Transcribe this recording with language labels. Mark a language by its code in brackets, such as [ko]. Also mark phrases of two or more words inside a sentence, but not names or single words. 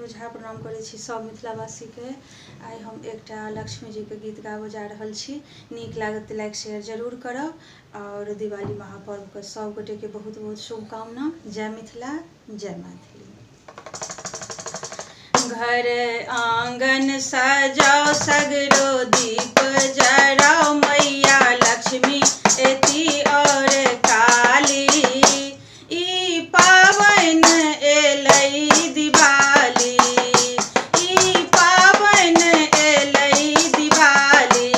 [mai] प्रणाम करै छी सब मिथिलावासी के। आइ हम एकटा लक्ष्मी जी के गीत गाबऽ जा रहल छी। नीक लागत तऽ [en] like share [mai] जरूर करब और दिवाली महापर्व के सब गोटे के बहुत बहुत शुभकामना। जय मिथिला, जय मैथिली। घर आंगन सजाओ सगरो दीप जराओ, मैया लक्ष्मी एती और काली। ई पावन एलै दिवाली, ई पावन एलै दिवाली।